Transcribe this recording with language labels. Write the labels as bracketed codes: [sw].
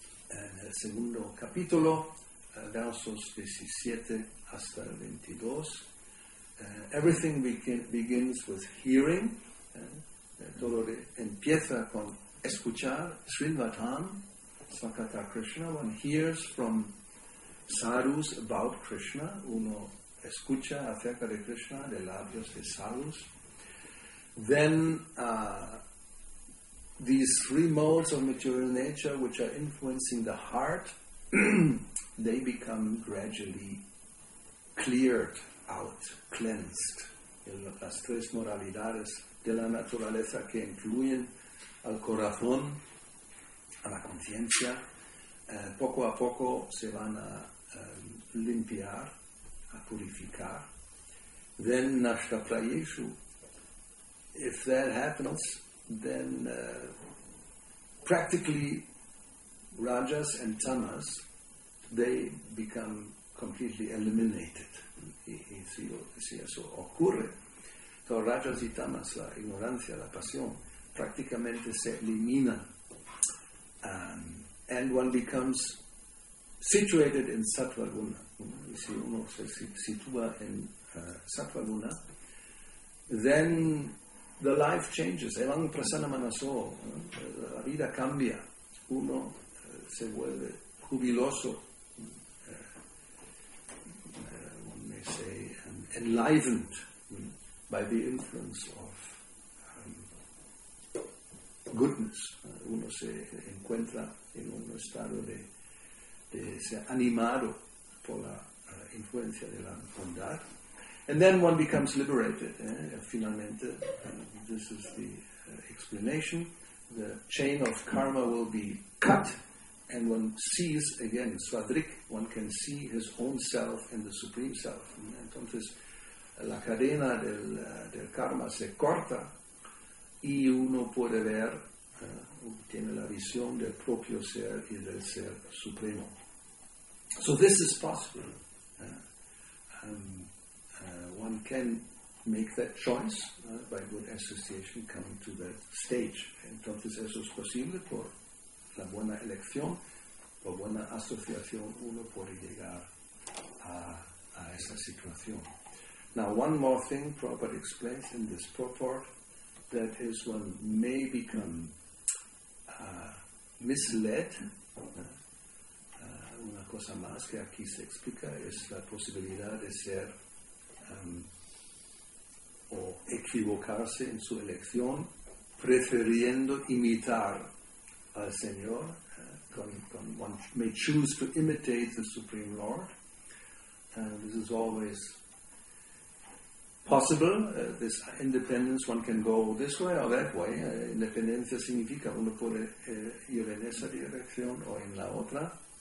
[es] En el segundo capítulo, versos 17 hasta el 22. [en] Everything begins with hearing. [es] Todo empieza con escuchar. [en] Srinvatam, Sakata Krishna. One hears from sadhus about Krishna. Uno [es] escucha acerca de Krishna de labios de sadhus, [en] then these three modes of material nature which are influencing the heart, they become gradually cleared out, cleansed. [es] Las tres moralidades de la naturaleza que influyen al corazón, a la conciencia, poco a poco se van a limpiar, a purificar. [en] Then nashta prayeshu. If that happens, then practically rajas and tamas, they become completely eliminated. [es] Y si eso ocurre, entonces rajas y tamas, la ignorancia, la pasión, prácticamente se eliminan. [en] And one becomes situated in sattva guna. [es] Si uno se sitúa en sattva guna, [en] then the life changes. [es] Evan prasana manaso, la vida cambia. Uno se vuelve jubiloso, [en] one may say, enlivened by the influence of goodness. [es] Uno se encuentra en un estado de ser animado por la influencia de la bondad. [en] And then one becomes liberated. Finalmente, this is the explanation. The chain of karma will be cut, and one sees again, Svadrik, one can see his own self in the Supreme Self. [es] Entonces, la cadena del karma se corta y uno puede ver, tiene la visión del propio ser y del ser supremo. [en] So this is possible. One can make that choice by good association, coming to that stage. [es] Entonces eso es posible por la buena elección, por buena asociación, uno puede llegar a esa situación. [en] Now, one more thing Prabhupada explains in this purport, that is, one may become misled. [es] Una cosa más que aquí se explica es la posibilidad de ser o equivocarse en su elección, prefiriendo imitar al Señor. [en] One may choose to imitate the Supreme Lord. This is always possible. This independence, one can go this way or that way. [es] Independencia significa uno puede ir en esa dirección o en la otra.